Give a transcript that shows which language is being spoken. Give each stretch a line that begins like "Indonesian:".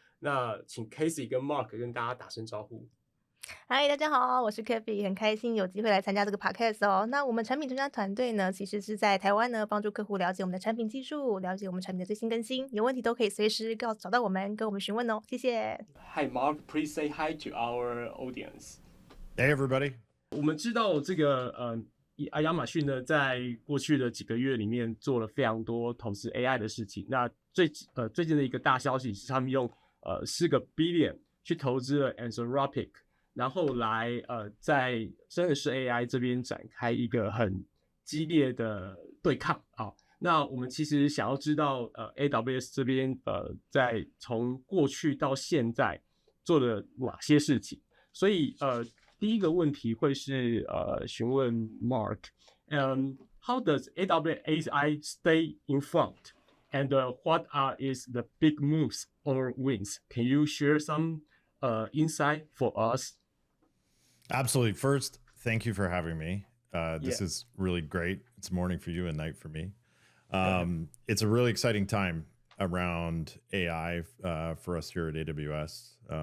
Chinese: 那请 Casey 跟 Mark 跟大家打声招呼。嗨，大家好，我是 Kathy， 很开心有机会来参加这个 podcast 哦。那我们产品专家团队呢，其实是在台湾呢，帮助客户了解我们的产品技术，了解我们产品的最新更新，有问题都可以随时找到我们，跟我们询问哦。谢谢。
English: Hi Mark, please say hi to our audience. Hey everybody.
Chinese: 我们知道这个亚马逊呢，在过去的几个月里面做了非常多投资 AI 的事情。那最近的一个大消息是，他们用4个 billion 去投资了 Anthropic， 然后来在生成式 AI 这边展开一个很激烈的对抗啊。那我们其实想要知道AWS 这边在从过去到现在做了哪些事情，所以第一个问题会是询问 Mark，
English: how does AWS AI stay in front? And what is the big moves or wins? Can you share some insight for us? Absolutely. First, thank you for having me. This is really great. It's morning for you and night for me. It's a really exciting time around AI for us here at AWS.